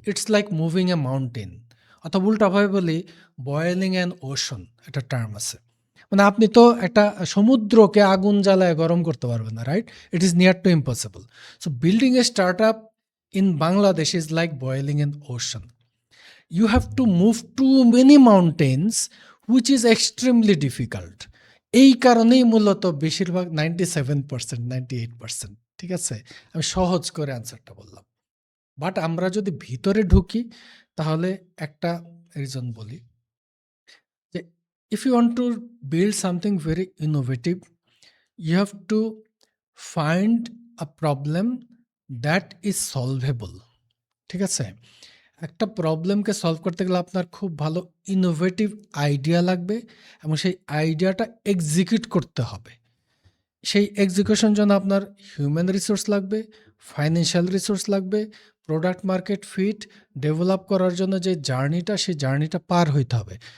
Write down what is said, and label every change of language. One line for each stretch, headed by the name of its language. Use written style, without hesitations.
English: it's like moving a mountain
Bangla: অথবা উল্টাভাবে বলি
English: boiling an ocean
Bangla: একটা টার্ম আছে। মানে আপনি তো একটা সমুদ্রকে আগুন জ্বালায় গরম করতে পারবেন না, right?
English: It is near to impossible. So building a startup in Bangladesh is like boiling an ocean. You have to move too many mountains which is extremely difficult.
Bangla: এই কারণেই মূলত বেশিরভাগ 97% 98% ঠিক আছে? আমি সহজ করে অ্যান্সারটা বললাম। বাট আমরা যদি ভিতরে ঢুকি তাহলে একটা রিজন বলি যে
English: if you want to build something very innovative, you have to find a problem that is solvable.
Bangla: ঠিক আছে? একটা প্রবলেমকে সলভ করতে গেলে আপনার খুব ভালো ইনোভেটিভ আইডিয়া লাগবে এবং সেই আইডিয়াটা এক্সিকিউট করতে হবে। সেই এক্সিকিউশন জন্য আপনার হিউম্যান রিসোর্স লাগবে, ফাইন্যান্সিয়াল রিসোর্স লাগবে, প্রোডাক্ট মার্কেট ফিট ডেভেলপ করার জন্য যে জার্নিটা, সেই জার্নিটা পার হইতে হবে।